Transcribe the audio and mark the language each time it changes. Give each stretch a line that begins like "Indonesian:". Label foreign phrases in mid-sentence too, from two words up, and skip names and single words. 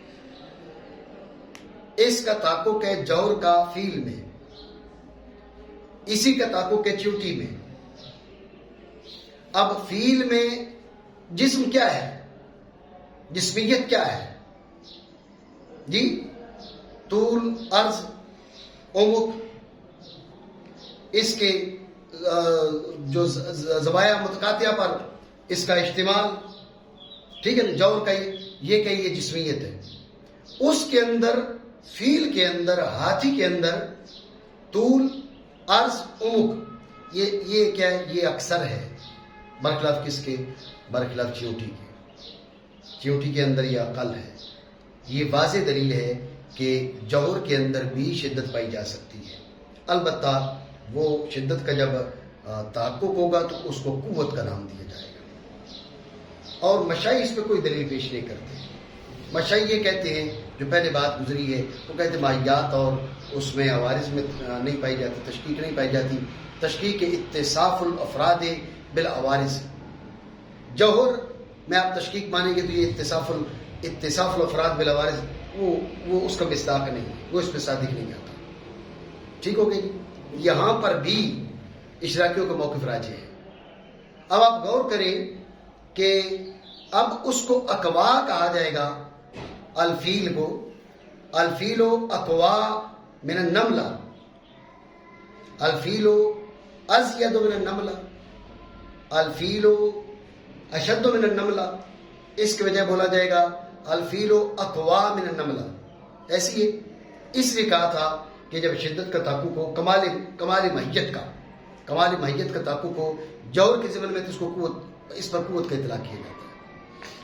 Urdu: اس کا تحقق ہے جوہر کا فیل میں. اسی کا تعلق ہے چیوٹی میں. اب فیل میں جسم کیا ہے؟ جسمیت کیا ہے جی؟ طول، عرض، عمق، اس کے جو زوایا متقاطعہ پر اس کا اشتمال، ٹھیک ہے نا، جور کا یہ کہ یہ جسمیت ہے. اس کے اندر فیل کے اندر، ہاتھی کے اندر طول، عرض، عمق یہ کیا ہے؟ یہ اکثر ہے، برخلاف کس کے؟ برخلاف چیونٹی کے. چیونٹی کے اندر یہ اقل ہے. یہ واضح دلیل ہے کہ جوہر کے اندر بھی شدت پائی جا سکتی ہے. البتہ وہ شدت کا جب تحقق ہوگا تو اس کو قوت کا نام دیا جائے گا. اور مشائی اس پہ کوئی دلیل پیش نہیں کرتے. مشائی یہ کہتے ہیں، جو پہلے بات گزری ہے، وہ کہتے ہیں ماہیات اور اس میں عوارض میں نہیں پائی جاتی، تشکیق نہیں پائی جاتی.
Arabic: تشکیق اتصاف الافراد بالعوارض.
Urdu: جوہر میں آپ تشکیق مانیں گے تو یہ
Arabic: اتصاف الافراد بالعوارض
Urdu: وہ اس کا مصداق نہیں ہے، وہ اس پہ صادق نہیں آتا. ٹھیک ہو گئی؟ یہاں پر بھی اشراقیوں کا موقف راجح ہے. اب آپ غور کریں کہ اب اس کو اقوا کہا جائے گا، الفیل کو.
Arabic: الفیل اقوا من النملہ، الفیل ازید من النملہ، الفیل اشد من النملہ.
Urdu: اس کی وجہ بولا جائے گا
Arabic: الفیل اقوا من النملہ.
Urdu: ایسی ہے. اس لیے کہا تھا کہ جب شدت کا تحقق ہو، کمال ماہیت کا تحقق ہو جوہر کے ضمن میں، تو اس کو قوت، اس پر قوت کا اطلاق کیا جاتا ہے.